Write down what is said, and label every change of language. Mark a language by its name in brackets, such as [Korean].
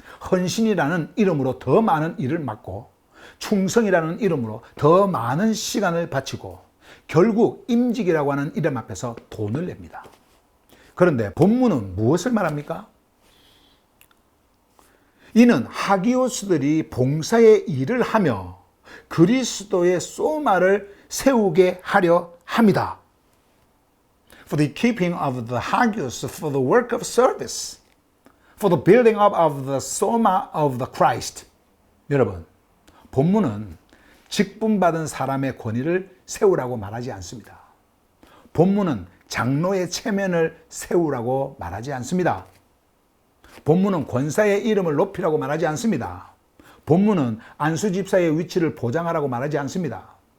[Korean] 헌신이라는 이름으로 더 많은 일을 맡고 충성이라는 이름으로 더 많은 시간을 바치고 결국 임직이라고 하는 이름 앞에서 돈을 냅니다. 그런데 본문은 무엇을 말합니까? 이는 하기오스들이 봉사의 일을 하며 그리스도의 소마를 세우게 하려 합니다. [English] For the keeping of the hagios, for the work of service, for the building up of the soma of the Christ. [Korean] 여러분, 본문은 직분받은 사람의 권위를 세우라고 말하지 않습니다. 본문은 장로의 체면을 세우라고 말하지 않습니다. 본문은 권사의 이름을 높이라고 말하지 않습니다. 본문은 안수 집사의 위치를 보장하라고 말하지 않습니다.